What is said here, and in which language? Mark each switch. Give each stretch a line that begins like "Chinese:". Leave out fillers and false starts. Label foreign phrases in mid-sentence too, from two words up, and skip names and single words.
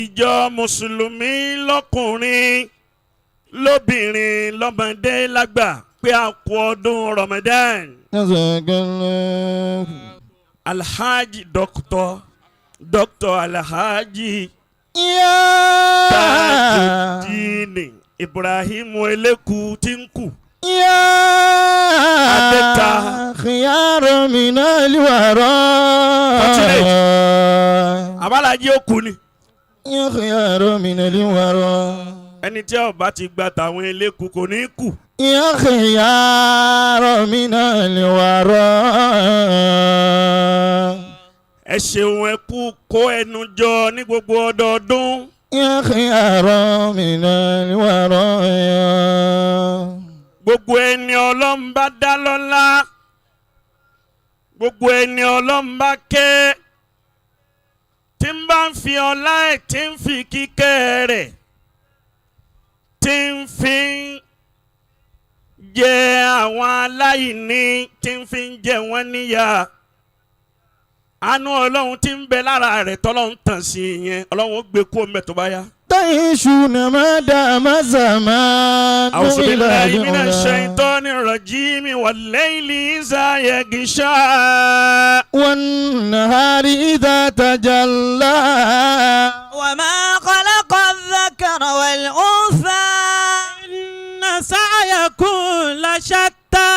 Yoruba: ìjọ mùsùlùmí lọ́kùnrin lóbìnrin lọ́mọdé lágbà pé a kú ọdún Ramadan. Alhaji Dr. Alhaji Tajudeen Ibrahim Eleku Tinku. Adeta
Arabic: خيار من الورى.
Yoruba: Abalaji okuni.
Arabic: يا خيار من الورى.
Yoruba: Ẹni tí ó bá ti gba tàwọn Eleku kò ní kú.
Arabic: يا خيار من الورى.
Yoruba: Ẹ ṣeun ẹ kú kó ẹnu jọ ní gbogbo ọdọọdún.
Arabic: يا خيار من الورى.
Yoruba: Gbogbo ẹni Ọlọ́run bá dá lọ́lá, gbogbo ẹni Ọlọ́run bá kẹ́, tí ń bá ń fi ọlá ẹ̀ tí ń fi kíkẹ́ rẹ̀, tí ń fi jẹ àwọn aláìní, tí ń fi jẹ wọ́n níyà. Àánú Ọlọ́run tí ń bẹ lára rẹ̀ tọ́lọ́run tàn sí yẹn, Ọlọ́run ó gbé kó mẹ́ tó bá yá.
Arabic: تعيشون ما دام زمان. أعوذ بالله من الشيطان الرجيم والليل إذا يغشى والنهار إذا تجلى وما خلق الذكر والأنثى إن سعيكم لشتى